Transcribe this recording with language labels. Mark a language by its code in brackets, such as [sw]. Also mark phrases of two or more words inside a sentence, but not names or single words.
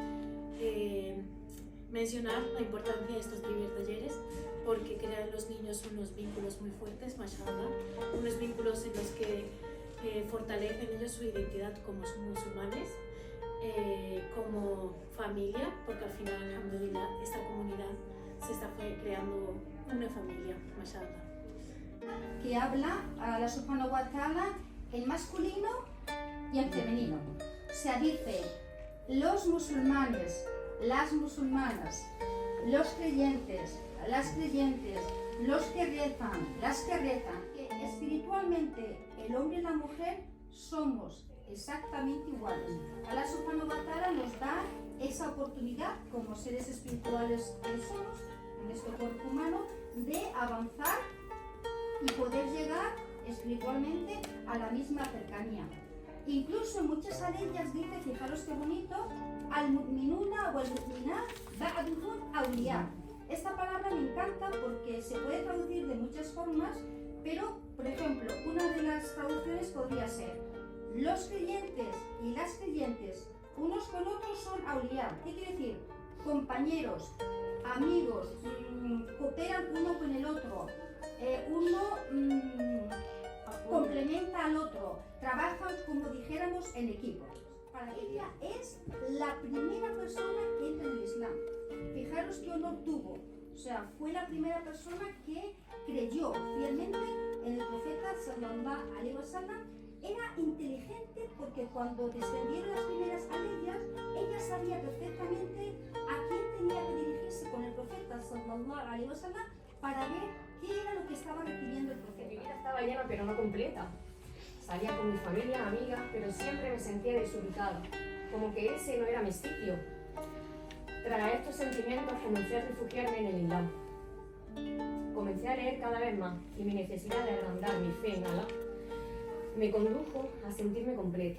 [es] Mencionar la importancia de estos primeros talleres porque crean en los niños unos vínculos muy fuertes, mashallah, unos vínculos en los que fortalecen ellos su identidad como musulmanes, como familia, porque al final, alhamdulillah, esta comunidad se está creando una familia, mashallah. Que habla a la [ar] سبحانه وتعالى [es] en masculino y en femenino. O sea, dice los musulmanes, las musulmanas, los creyentes, las creyentes, los que rezan, las que rezan. Que espiritualmente el hombre y la mujer somos exactamente iguales. [ar] الله سبحانه وتعالى [es] nos da esa oportunidad como seres espirituales que somos en nuestro cuerpo humano de avanzar y poder llegar espiritualmente a la misma cercanía. Incluso en muchas aleyas dice, fijaros qué bonito, [ar] المؤمنون و المؤمنات بعضهم أولياء. [es] Esta palabra me encanta porque se puede traducir de muchas formas, pero, por ejemplo, una de las traducciones podría ser los creyentes y las creyentes unos con otros son awliya. ¿Qué quiere decir? Compañeros, amigos, cooperan uno con el otro. Uno complementa al otro, trabajan como dijéramos en equipo. Para ella es la primera persona que entra en el Islam. Fijaros qué honor tuvo, o sea, fue la primera persona que creyó fielmente en el profeta [ar] صلى الله عليه وسلم. [es] Era inteligente porque cuando descendieron las primeras aleyas, ella sabía perfectamente a quién tenía que dirigirse con el profeta [ar] صلى الله عليه وسلم [es] para ver qué era lo que estaba recibiendo el profeta. Mi vida estaba llena pero no completa. Salía con mi familia, amigas, pero siempre me sentía desubicada, como que ese no era mi sitio. Tras estos sentimientos comencé a refugiarme en el Islam. Comencé a leer cada vez más y mi necesidad de agrandar mi fe en Allah me condujo a sentirme completa.